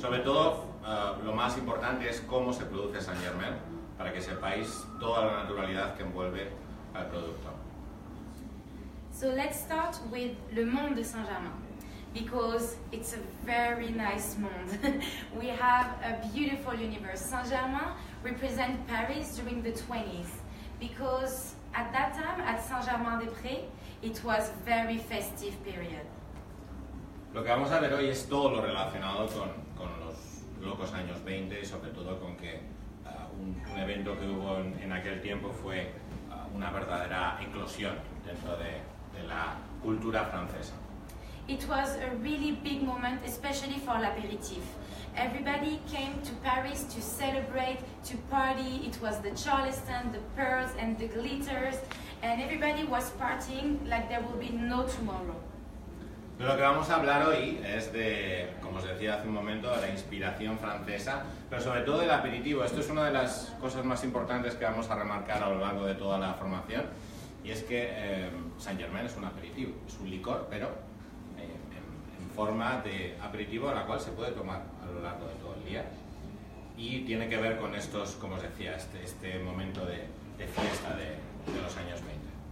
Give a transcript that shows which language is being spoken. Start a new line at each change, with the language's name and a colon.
Spanish: Sobre todo, lo más importante es cómo se produce Saint-Germain, para que sepáis toda la naturalidad que envuelve al producto.
English: So let's start with Le Monde de Saint-Germain, because it's a very nice monde. We have a beautiful universe. Saint-Germain represents Paris during the 20s, because at that time, at Saint-Germain-des-Prés, it was very festive period.
Spanish: Lo que vamos a ver hoy es todo lo relacionado con los locos años 20 y sobre todo con que un evento que hubo en aquel tiempo fue una verdadera eclosión dentro de la cultura francesa.
English: It was a really big moment, especially for l'apéritif. Everybody came to Paris to celebrate, to party. It was the Charleston, the pearls and the glitters, and everybody was partying like there will be no tomorrow.
Spanish: De lo que vamos a hablar hoy es de, como os decía hace un momento, de la inspiración francesa, pero sobre todo del aperitivo. Esto es una de las cosas más importantes que vamos a remarcar a lo largo de toda la formación, y es que Saint-Germain es un aperitivo, es un licor, pero en forma de aperitivo, a la cual se puede tomar a lo largo de todo el día, y tiene que ver con estos, como os decía, este momento de fiesta de los años 20.